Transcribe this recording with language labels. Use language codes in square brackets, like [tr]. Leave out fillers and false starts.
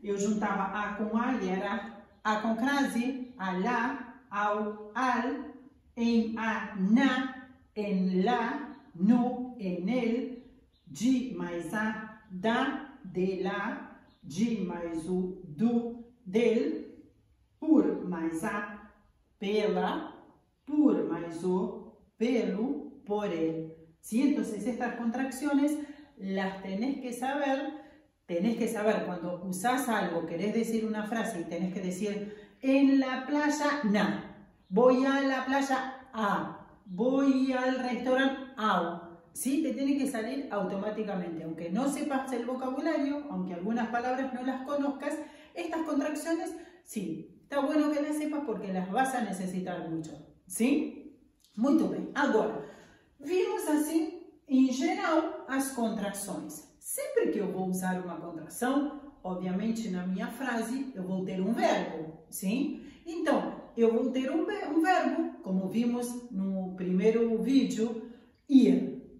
[pt] Eu juntava a com a e era a com crase, a lá, ao, al, em a, na, em lá, no, em el, de mais a, da, de lá, de mais o, do, del, por mais a, pela, por mais o, pelo, por el. [es] ¿Sí? Entonces estas contracciones las tenés que saber cuando usás algo, querés decir una frase y tenés que decir en la playa, na, voy a la playa, a, voy al restaurante, au. ¿Sí? Te tiene que salir automáticamente, aunque no sepas el vocabulario, aunque algunas palabras no las conozcas, estas contracciones, sí, está bueno que las sepas porque las vas a necesitar mucho, ¿sí? [pt] Muito bem. Agora, vimos assim, em geral, as contrações. Sempre que eu vou usar uma contração, obviamente na minha frase, eu vou ter um verbo, sim? Então, eu vou ter um verbo, como vimos no primeiro vídeo, ir.